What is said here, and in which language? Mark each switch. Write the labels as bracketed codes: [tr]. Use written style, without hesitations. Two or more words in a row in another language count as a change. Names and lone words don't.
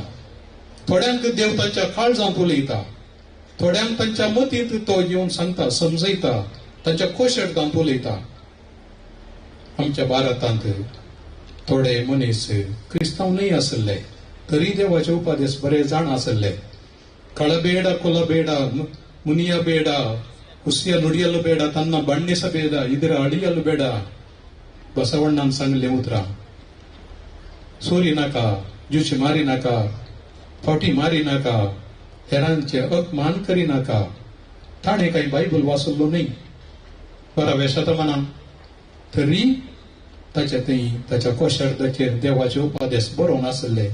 [kok] थोड्यांक देव ताच्या काळजांत उलयता, थोड्यांक तांच्या मतींत तो येवन सांगता, समजयता, तांच्या कोशेरतांत उलयता. आमच्या भारतांत थोडे मनीस क्रिस्तांव न्हय आसले तरी देवाचे उपदेश बरे जाण आसले. [kn] ಕಳಬೇಡ ಕೊಲಬೇಡ ಮುನಿಯ ಬೇಡ, ಹುಸಿಯ ನುಡಿಯಲು ಬೇಡ, ತನ್ನ ಬಣ್ಣಿಸ ಬೇಡ, ಇದರ ಅಡಿಯಲು ಬೇಡ. [kok] ಬಸವಣ್ಣನ सांगले उतर चोरी नाका, जुची मारी नाका, फावटी मारी नाका, हेरांचे अपमान करी नाका. ताणे काही बायबल वाचलो नाही 12व्या शतमानात, तरी ताच्या कोशर्दाचेर देवाचे उपदेश बरोवन आसले.